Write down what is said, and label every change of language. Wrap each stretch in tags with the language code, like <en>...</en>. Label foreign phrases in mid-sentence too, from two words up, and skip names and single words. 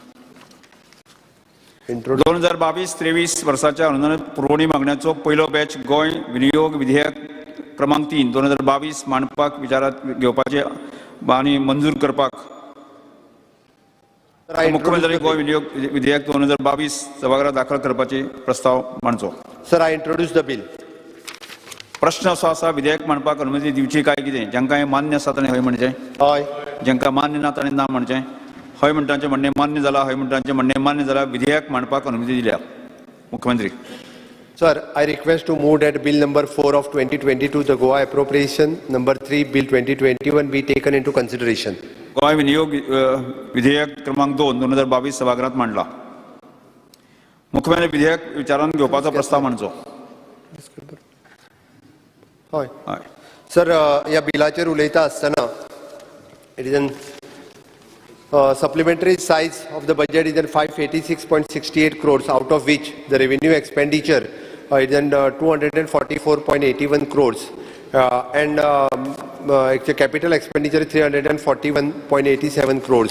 <kok>2022-23 वर्साच्या अनुदानीत पुरवणी मागण्यांचो पयलो बॅच गोंय विनियोग विधेयक क्रमांक 3 2022 मांडपाक विचारात घेवपाचे आनी मंजूर करपाक मुख्यमंत्री गोंय विनियोग विधेयक 2022 सभागृहात दाखल करपाचे प्रस्ताव मांडचो.</kok> <en>Sir, I introduce the bill.</en> <kok>प्रश्न असो आसा, विधेयक मांडपाक अनुमती दिवची काय कितें? जांकां हें मान्य आसा ताणें हय म्हणचें, हय. जांकां मान्य ना ताणें ना म्हणचें. हय म्हणटाचें म्हणणें मान्य जालां, हय म्हणटाचें म्हणणें मान्य जालां. विधेयक मांडपाक अनुमती दिल्या. मुख्यमंत्री.</kok> <en>Sir, I request to move that bill number 4 of 2022, the Goa appropriation number 3 bill 2021 be taken into consideration.</en> <kok>गोंय विनियोग विधेयक क्रमांक 2 2022 सभागृहात मांडला. मुख्यमंत्री विधेयक विचारान घेवपाचो प्रस्ताव मांडचो. हय. सर, ह्या बिलाचेर उलयता आसतना</kok> <en>it is an supplementary size of the budget is 586.68 crores, out of which the revenue expenditure is 244.81 crores and capital expenditure is 341.87 crores.</en>